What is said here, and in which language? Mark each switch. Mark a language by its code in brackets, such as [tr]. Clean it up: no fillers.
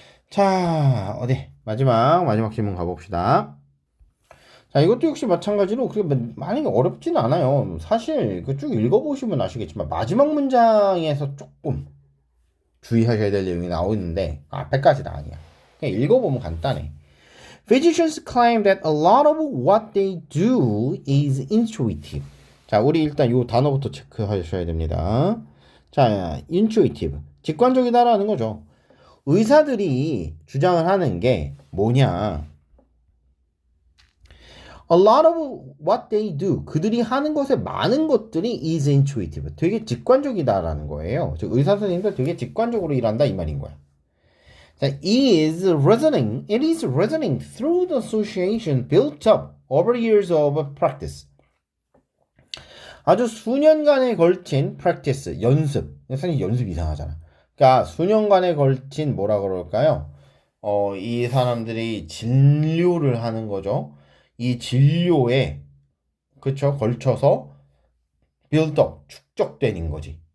[ko] 자, 마지막 질문 가봅시다. 자, 이것도 역시 마찬가지로 그렇게 많이 어렵진 않아요. 사실 쭉 읽어보시면 아시겠지만 마지막 문장에서 조금 주의하셔야 될 내용이 나오는데 앞에까지는 아니야. 그냥 읽어보면 간단해. [en] Physicians claim that a lot of what they do is intuitive. [ko] 자, 우리 일단 이 단어부터 체크하셔야 됩니다. 자, intuitive. 직관적이다라는 거죠. 의사들이 주장을 하는 게 뭐냐? [en] A lot of what they do. [ko] 그들이 하는 것의 많은 것들이 [en] is intuitive. [ko] 되게 직관적이다라는 거예요. 즉, 의사 선생님들 되게 직관적으로 일한다 이 말인 거야. [en] 자, it is reasoning through the association built up over years of practice. [ko] 아주 수년간에 걸친 practice, 연습. 선생님 연습 이상하잖아. 그러니까 수년간에 걸친 뭐라 그럴까요? 이 사람들이 진료를 하는 거죠. 이 진료에 그쵸 걸쳐서 build-up 축적된 거지.